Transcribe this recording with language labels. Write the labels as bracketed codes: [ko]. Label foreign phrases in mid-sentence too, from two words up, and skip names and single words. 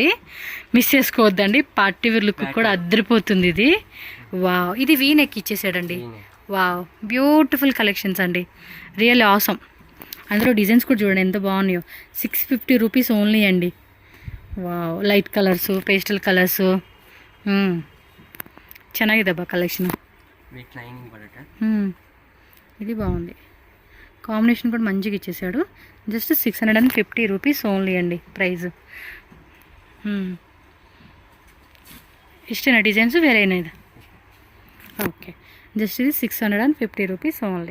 [te] మిస్ చేసుకోవద్దండి, [en] party wear look [te] కూడా అద్దరిపోతుంది ఇది. వావ్, ఇది వీనెక్ ఇచ్చేసాడండి. [en] wow, beautiful collections అండి, real awesome. [te] అందులో డిజైన్స్ కూడా చూడండి ఎంత బాగున్నాయో. [en] 650 rupees only [te] అండి. [en] wow, light colours, pastel colours, [kn] ಚೆನ್ನಾಗಿದೆ ಬಾ ಕಲೆಕ್ಷನ್. [en] with lining బడట. [te] ఇది బాగుంది, కాంబినేషన్ కూడా మంచిగా ఇచ్చేసాడు. [en] just 650 rupees only అండి ప్రైజ్. [te] ఇష్టేనా డిజైన్స్ వేరేనా? [en] ఇది okay, just ఇది 650 rupees only.